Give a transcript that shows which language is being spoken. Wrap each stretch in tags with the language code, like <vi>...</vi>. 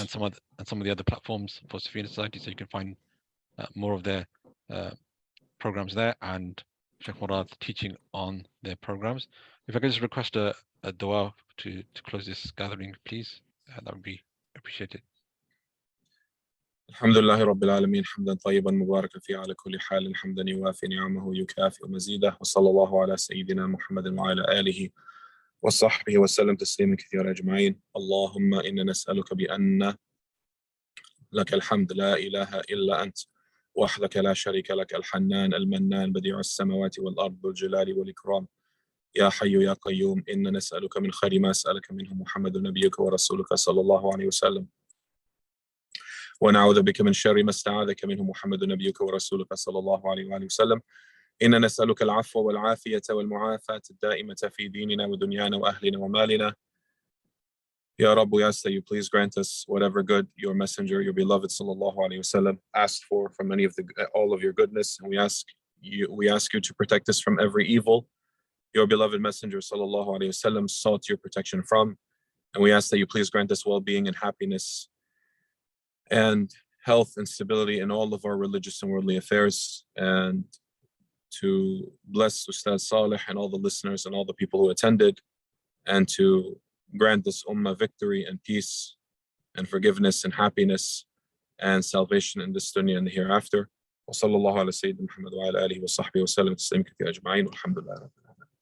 <en>And some of the other platforms for Safina Society. So you can find more of their programs there, and Shaykh Meurad teaching on their programs. If I could just request a dua to close this gathering, please, that would be appreciated.</en> <ar>الحمد لله رب العالمين حمدا طيبا مباركا فيه على كل حال حمدا يوافي نعمه يكافئ مزيده وصلى الله على سيدنا محمد وعلى آله وصحبه وسلم تسليما كثيرا أجمعين. اللهم إنا نسألك بأن لك الحمد لا إله إلا أنت وحدك لا شريك لك الحنان المنان بديع السماوات والأرض ذو الجلال والإكرام يا حي يا قيوم إنا نسألك من خير ما سألك منه محمد نبيك ورسولك صلى الله عليه وسلم ونعوذ بك من شر ما استعاذك منه محمد نبيك ورسولك صلى الله عليه وآله وسلم إنا نسألك العفو والعافية والمعافاة الدائمة في ديننا ودنيانا وأهلنا ومالنا.</ar> <en>Ya Rabb, we ask that you please grant us whatever good your messenger, your beloved sallallahu alaihi wasallam asked for from any of all of your goodness, and we ask you to protect us from every evil your beloved messenger sallallahu alaihi wasallam sought your protection from, and we ask that you please grant us well-being and happiness and health and stability in all of our religious and worldly affairs, and to bless Ustaz Salih and all the listeners and all the people who attended, and to grant this ummah victory and peace and forgiveness and happiness and salvation in this dunya and the hereafter.</en> <ar>وصلى الله على سيدنا محمد وعلى آله وصحبه وسلم تسليما كثيرا أجمعين والحمد لله رب العالمين.</ar>